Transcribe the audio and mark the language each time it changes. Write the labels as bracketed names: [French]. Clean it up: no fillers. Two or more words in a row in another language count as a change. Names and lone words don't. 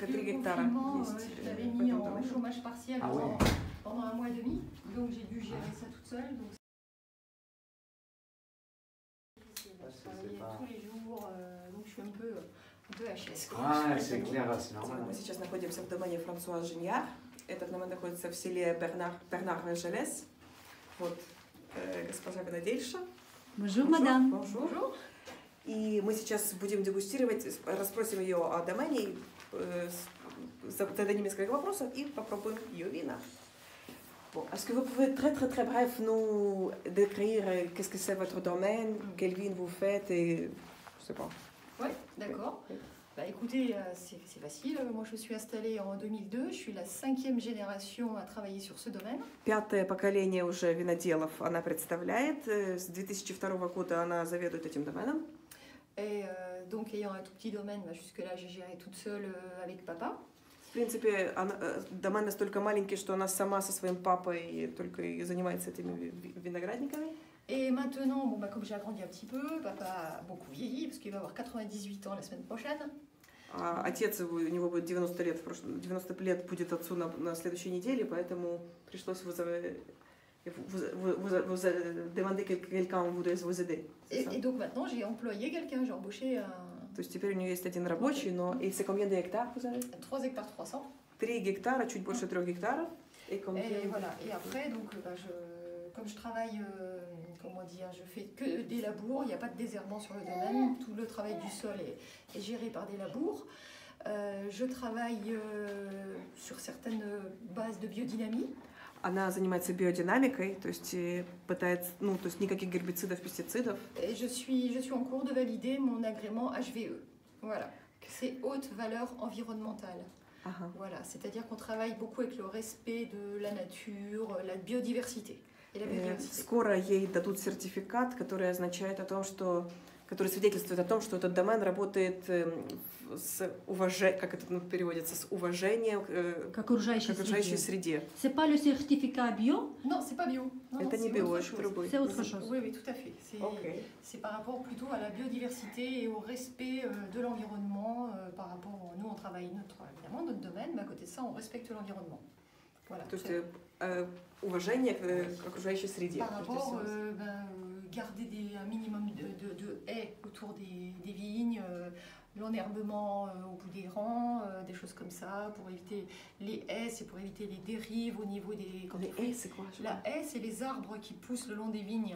[French] avec 3 le [Russian] гектара [French] confinement, [Russian] есть, [French] je l'avais mis en [Russian] потом [French] chômage partiel Ah ouais. pendant 1 mois et demi. Donc j'ai dû gérer ça toute seule. Donc je travaillais tous les jours, donc je suis un peu HS. Ah, c'est clair, c'est normal. [Russian] Мы сейчас находимся в домене Франсуа Женьяр. Этот домен находится в селе Бернар-Желез. Вот госпожа винодельша. [French] Bonjour madame. Bonjour. [Russian] И мы сейчас будем дегустировать, расспросим ее о домене, зададим несколько вопросов и попробуем ее вина. [French] Bon, est-ce que vous pouvez très bref nous décrire qu'est-ce que c'est votre domaine, quel vin vous faites et je sais pas. Oui, d'accord. Bah écoutez, c'est facile. Moi je suis installée en 2002, je suis la 5e génération à travailler sur ce domaine. [Russian] Пятое поколение уже виноделов она представляет. С 2002 года она заведует этим доменом. [French] Et donc ayant un tout petit domaine, bah, jusque-là j'ai géré toute seule avec papa. [Russian] В принципе, домен настолько маленький, что она сама со своим папой только и занимается этими виноградниками. [French] Et maintenant, bon, bah, comme j'ai agrandi un petit peu, papa a beaucoup vieilli, parce qu'il va avoir 98 ans la semaine prochaine. [Russian] Отец, у него будет 90 лет, 90 лет будет отцу на следующей неделе, поэтому пришлось [French] vous demander quelqu'un voudrait vous aider. Et donc maintenant, j'ai employé quelqu'un, j'ai embauché un... [Russian] То есть теперь у нее есть один рабочий, но... [French] Et c'est combien de hectares vous avez? 3 hectares 300. [Russian] 3 гектара, чуть больше 3 гектаров. [French] Et voilà. Et après, donc, bah, comme je travaille, comment dire, je fais que des labours, il n'y a pas de désherbant sur le domaine, tout le travail du sol est géré par des labours. Je travaille sur certaines bases de biodynamie. [Russian] Она занимается биодинамикой, то есть пытается, то есть никаких гербицидов, пестицидов. [French] Et je suis en cours de valider mon agrément HVE. Voilà, c'est haute valeur environnementale. Voilà, c'est-à-dire qu'on travaille beaucoup avec le respect de la nature, la biodiversité. Et la biodiversité. [Russian] Скоро ей дадут сертификат, который означает о том, что, который свидетельствует о том, что этот домен работает с уважением, как это переводится, с уважением к окружающей среде. [French] C'est pas le certificat bio? Non, c'est pas bio. [Russian] Это не био, это другой. [French] C'est autre chose. Oui, tout à fait. C'est par rapport plutôt à la biodiversité et au respect de l'environnement. Par rapport, nous, on travaille évidemment notre domaine, mais à côté de ça, on respecte l'environnement. Voilà. [Russian] То есть уважение к окружающей среде. [French] Par rapport, garder un minimum de haies autour des vignes, l'enherbement au bout des rangs, des choses comme ça, pour éviter les haies, c'est pour éviter les dérives au niveau des... Les haies, c'est quoi? La haie, c'est les arbres qui poussent le long des vignes.